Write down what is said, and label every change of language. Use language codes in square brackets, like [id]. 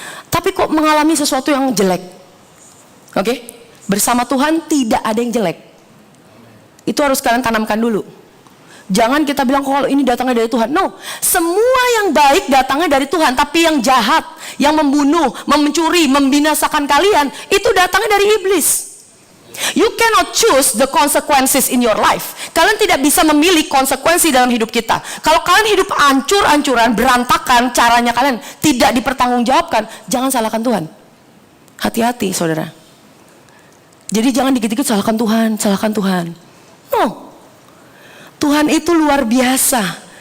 [id] Tapi kok mengalami sesuatu yang jelek. Oke, bersama Tuhan tidak ada yang jelek. Itu harus kalian tanamkan dulu. Jangan kita bilang kalau ini datangnya dari Tuhan. No, semua yang baik datangnya dari Tuhan. Tapi yang jahat, yang membunuh, mencuri, membinasakan kalian, itu datangnya dari iblis. [en] You cannot choose the consequences in your life. [id] Kalian tidak bisa memilih konsekuensi dalam hidup kita. Kalau kalian hidup hancur-hancuran, berantakan, caranya kalian tidak dipertanggungjawabkan, jangan salahkan Tuhan. Hati-hati saudara. Jadi jangan dikit-dikit salahkan Tuhan, salahkan Tuhan. No, Tuhan itu luar biasa.